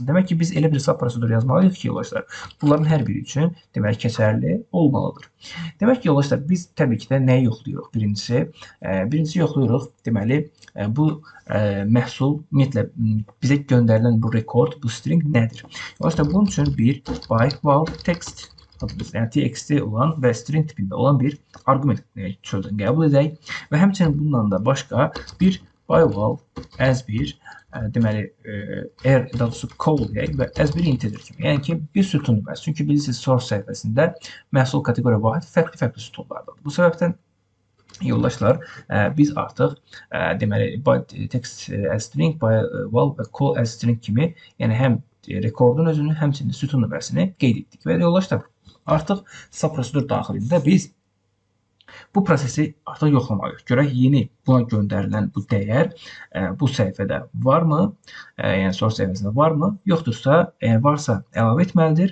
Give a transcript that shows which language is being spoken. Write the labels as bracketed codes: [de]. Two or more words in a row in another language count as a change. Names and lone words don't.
[az] Demək ki, biz elə bir sub prosedur yazmalıyıq ki, yoldaşlar, bunların hər biri üçün deməli keçərli olmalıdır. Demək ki, yoldaşlar, biz təbii ki də nəyi yoxlayırıq? Birincisi yoxlayırıq, deməli bu məhsul ümumiyyətlə bizə göndərilən bu rekord, bu string nədir? Yoldaşlar, bunun üçün bir [en] by val text [az] adımız, yəni txt olan və string tipində olan bir arqument çöldən qəbul edək və həmçinin bundan da başqa bir [en] by val as [az] bir deməli doğrusu call edək və as bir integer kimi, yəni ki bir sütun deməz. Çünki bilirsiniz source səhifəsində məhsul kateqoriya vahid fərqli sütunlardadır. Bu səbəbdən yoldaşlar, biz artıq deməli [en] by text as string, by val [az] və [en] call as string [az] kimi, yəni həm rekordun özünü, həmçinin sütun nömrəsini qeyd etdik və yoldaşlar, artıq sub prosedur daxilində biz bu prosesi artıq yoxlamalıyıq. Görək yeni buna göndərilən bu dəyər bu səhifədə varmı? Yəni source səhifəsində varmı? Yoxdursa, əgər varsa əlavə etməlidir.